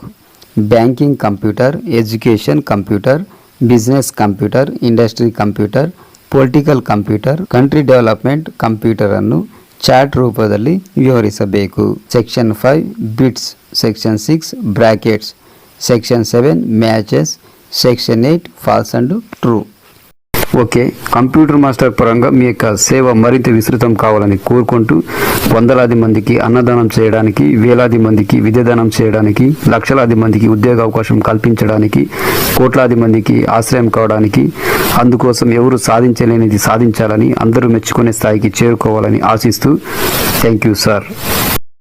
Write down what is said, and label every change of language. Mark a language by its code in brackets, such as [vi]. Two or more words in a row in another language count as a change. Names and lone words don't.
[en] banking computer, education computer, business computer, industry computer, political computer, country development computer [kn] ಅನ್ನು ಚಾರ್ಟ್ ರೂಪದಲ್ಲಿ ವಿವರಿಸಬೇಕು. [en] Section 5 bits, section 6 brackets, section 7 matches, section 8 false and true. [te] ఓకే, కంప్యూటర్ మాస్టర్ పరంగా మీ యొక్క సేవ మరింత విస్తృతం కావాలని కోరుకుంటూ వందలాది మందికి అన్నదానం చేయడానికి, వేలాది మందికి విద్యాదానం చేయడానికి, లక్షలాది మందికి ఉద్యోగ అవకాశం కల్పించడానికి, కోట్లాది మందికి ఆశ్రయం కావడానికి, అందుకోసం ఎవరు సాధించలేనిది సాధించాలని, అందరూ మెచ్చుకునే స్థాయికి చేరుకోవాలని ఆశిస్తూ [en] thank you sir.